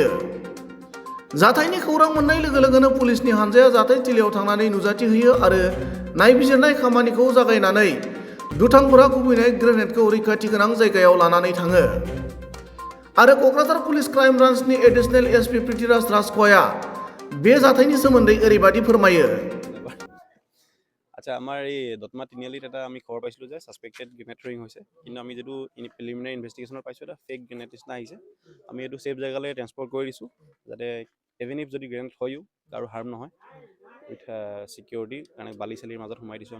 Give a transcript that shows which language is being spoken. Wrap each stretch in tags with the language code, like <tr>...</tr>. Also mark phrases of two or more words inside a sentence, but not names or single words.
<brx>जाथायनि खौरां मोननाय लोगो लोगोनो पुलिसनि हानजाया जाथाय थिलियाव थांनानै नुजाथि होयो आरो नायबिजिरनाय खामानिखौ जागायनानै दुथांफोरा खुबैनाय ग्रेनेडखौ रैखाथि गोनां जायगायाव लानानै थाङो। आरो क'क्राझार पुलिस</brx> <en>crime branchनि additional SP</en> <brx>पृथ्वीराज राजख'या बे जाथायनि सोमोन्दै ओरैबायदि फोरमायो।</brx> <as>আচ্ছা, আমাৰ এই দতমা তিনিআলিত এটা আমি খবৰ পাইছিলোঁ যে</as> <en>suspected grenade throwing</en> <as>হৈছে, কিন্তু আমি যিটো</as> <en>preliminary investigationত</en> <as>পাইছোঁ এটা</as> <en>fake grenade</en> <as>নিচিনা আহিছে। আমি এইটো ছেফ জেগালৈ ট্ৰেন্সপৰ্ট কৰি দিছোঁ, যাতে</as> <en>even if</en> <as>যদি গ্ৰেনেড হয়ও কাৰো হাৰ্ম নহয়,</as> <en>with security</en> <as>কাৰণে বালি চালিৰ মাজত সোমাই দিছোঁ।</as>